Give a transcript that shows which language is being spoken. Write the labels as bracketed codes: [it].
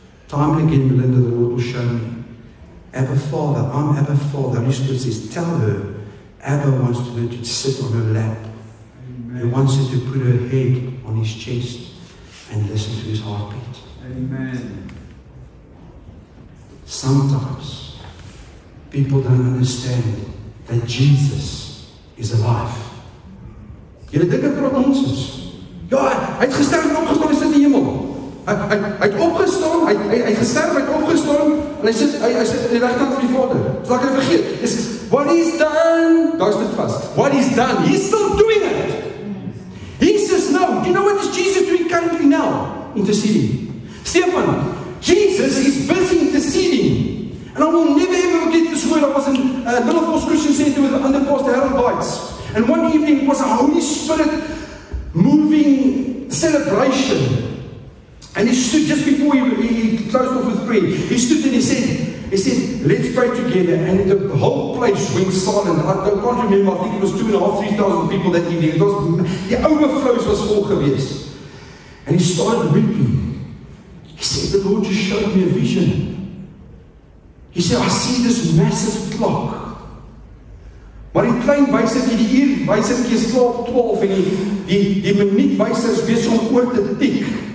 [en] Time and again, Melinda, the Lord will show me. Abba Father, I'm Abba Father. The Holy Spirit says, tell her, Abba wants to sit on her lap. Amen. He wants her to put her head on his chest and listen to his heartbeat. Amen. Sometimes people don't understand that Jesus is alive. [af] Julle dink ek praat nonsens. Ja, hy het gesterf en opgestaan, hy sit in die hemel. Hy het opgestaan, hy het gesterf, hy het opgestaan en hy sit in die regkant van die Vader. So ek het vergeet. [en] Is what he's done. [af] Daar is dit vas. [en] What he's done. He's still doing it. He says no. You know what is Jesus doing currently now? Interceding. Stefan, Jesus is busy interceding. And I will never ever forget this word. I was in Little Falls Christian Center with under Pastor Harold Weitz. And one evening it was a Holy Spirit moving celebration. And he stood just before he closed off with prayer. He stood and he said, let's pray together. And the whole place went silent. I can't remember, I think it was 2,500, 3,000 people that evening. It was, the overflows was full geweest. And he started weeping. He said, the Lord just showed me a vision. He said, I see this massive clock. [af] Maar die klein wysertjie, die uur wysertjie is klaar op 12 en die minuut wyser is besig om oor te tik.